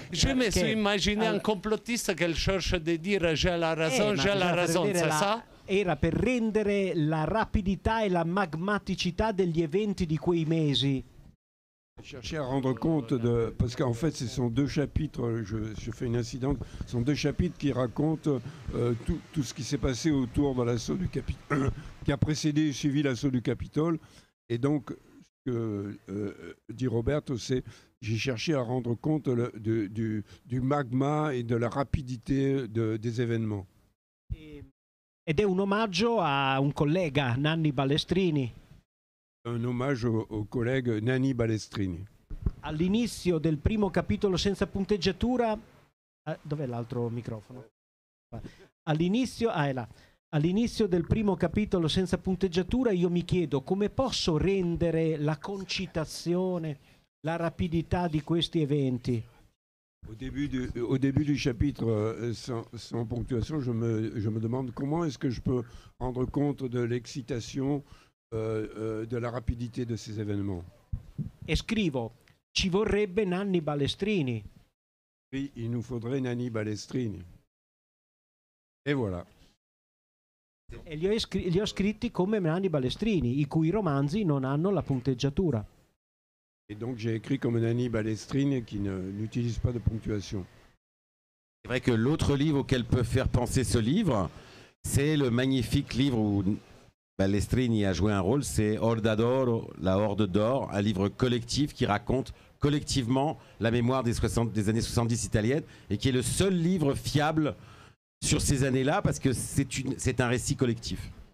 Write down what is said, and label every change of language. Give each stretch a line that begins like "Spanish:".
French: Je me suis imaginé un complottiste qui cherche de dire j'ai la raison, c'est ça?
Italian: Era per rendere la rapidità e la magmaticità degli eventi di quei mesi.
French: Chercher à rendre compte de... Parce qu'en fait, ce sont deux chapitres, je fais une incidente, ce sont deux chapitres qui racontent tout ce qui s'est passé autour de l'assaut du Capitole, qui a précédé et suivi l'assaut du Capitole. Et donc, ce que dit Roberto, c'est j'ai cherché à rendre compte du magma et de la rapidité des événements.
Italian: Ed è un omaggio a un collega, Nanni Balestrini.
French: Un hommage au collègue Nanni Balestrini.
Italian: All'inizio del primo capitolo senza punteggiatura, dov'è l'altro microfono? All'inizio, è là. all'inizio del primo capitolo senza punteggiatura io mi chiedo come posso rendere la concitazione, la rapidità di questi eventi.
French: Au début du chapitre sans ponctuation, je me demande comment est-ce que je peux rendre compte de l'excitation, de la rapidité de ces événements.
Italian: E scrivo, ci vorrebbe Nanni Balestrini.
French: Oui, il nous faudrait Nanni Balestrini. Et voilà.
Italian: E li ho scritti come Nanni Balestrini, i cui romanzi non hanno la punteggiatura.
French: Et donc j'ai écrit comme Nanni Balestrini qui n'utilise pas de ponctuation. C'est vrai que l'autre livre auquel peut faire penser ce livre, c'est le magnifique livre où Balestrini a joué un rôle, c'est Horda d'Oro, la Horde d'Or, un livre collectif qui raconte collectivement la mémoire des années 70 italiennes et qui est le seul livre fiable sur ces années-là parce que c'est un récit collectif.